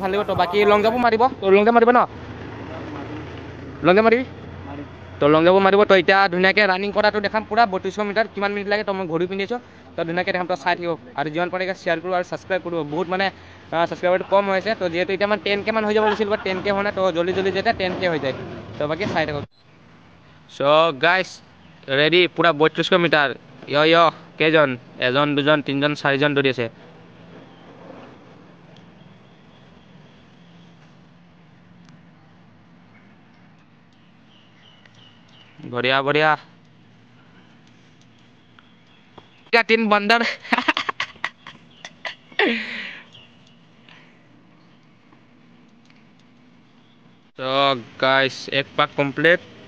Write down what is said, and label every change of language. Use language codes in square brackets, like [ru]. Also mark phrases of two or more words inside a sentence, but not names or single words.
[as] ভাল লাগিব তো বাকি [en] long jump [as] মাৰিব তো [en] long jump [as] মাৰিব ন [en] long jump [as] মাৰিবি তো [en] long jump [as] মাৰিব তো এতিয়া ধুনীয়াকৈ ৰানিং কৰাটো দেখাম পুৰা 3200 মিটাৰ কিমান মিনিট লাগে তো মই ঘড়ী পিন্ধি আছোঁ তো ধুনীয়াকৈ দেখাম তো চাই থাকিব আৰু যিমান পাৰে শ্বেয়াৰ কৰোঁ আৰু ছাবস্ক্ৰাইব কৰোঁ বহুত মানে ছাবস্ক্ৰাইবাৰটো কম হৈছে তো যিহেতু এতিয়া মানে 10K মান হৈ যাব লাগিছিল বাট 10K হোৱা নাই তো [hi] जल्दी जल्दी [as] যেতিয়া 10K হৈ যায় তো বাকি চাই থাকক [en] so guys ready [as] পুৰা 3200 মিটাৰ য় কেইজন এজন দুজন তিনজন চাৰিজন দৌৰি আছে [hi] बढ़िया बढ़िया क्या तीन बंदर तो गाइस एक पाक कंप्लीट